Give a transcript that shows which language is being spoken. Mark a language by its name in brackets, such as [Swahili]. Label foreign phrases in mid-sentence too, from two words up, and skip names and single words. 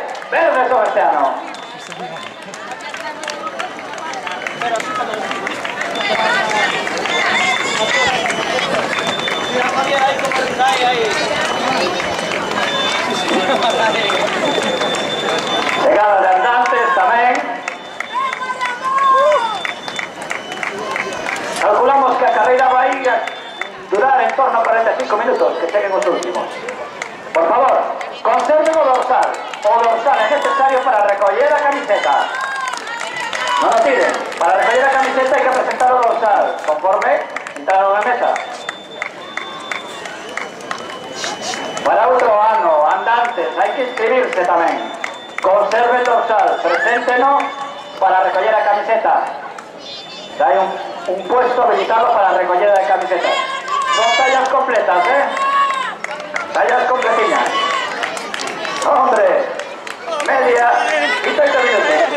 [Spanish] Verde soberano. Llegada de andantes tamén. [Galician] Calculamos que a carreira vai durar en torno a 45 minutos, que cheguen os últimos. Por favor, conserven o dorsal. O dorsal é necesario para recoller a camiseta. Non o tiren. Para recoller a camiseta hai que presentar o dorsal, conforme entraron na mesa. Para outro ano, andantes, hai que inscribirse tamén. [Spanish] Conserve el dorsal, [Galician] preséntenos para recoller a camiseta. [Spanish] Hay un puesto habilitado para recoger la camiseta. Son tallas completas, tallas completinas. Hombre, media y 30 minutos.